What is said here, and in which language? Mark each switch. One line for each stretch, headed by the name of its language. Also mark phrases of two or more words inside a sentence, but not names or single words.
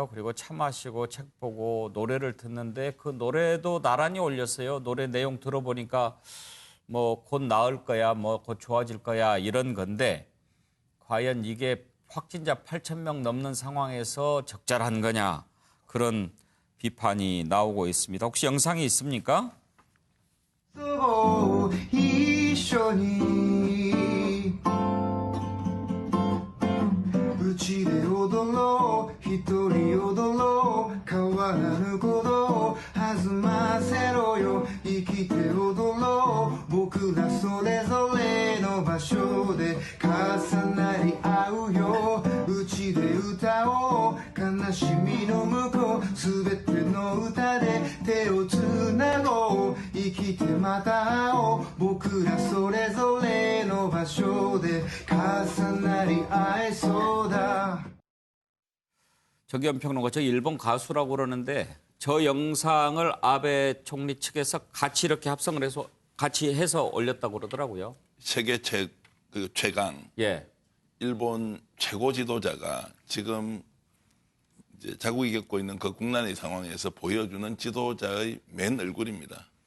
Korean: 그리고 차 마시고 책 보고 노래를 듣는데 그 노래도 나란히 올렸어요. 노래 내용 들어보니까 뭐 곧 나을 거야, 뭐 곧 좋아질 거야 이런 건데 과연 이게 확진자 8,000명 넘는 상황에서 적절한 거냐 그런 비판이 나오고 있습니다. 혹시 영상이 있습니까?
Japanese: 一緒にうちで踊ろう一人踊ろう変わらぬことを弾ませろよ生きて踊ろう僕らそれぞれの場所で重なり合うようちで歌おう悲しみの向こうすべての歌で手をつなごう生きてまた会おう僕らそれぞれの場所で重なり合えそうだ
Korean: 정기현 평론가, 저 일본 가수라고 그러는데 저 영상을 아베 총리 측에서 같이 이렇게 합성을 해서 같이 해서 올렸다고 그러더라고요. 세계 최강 예. 일본 최고 지도자가 지금 이제 자국이 겪고 있는 그 국난의 상황에서 보여주는 지도자의 맨 얼굴입니다.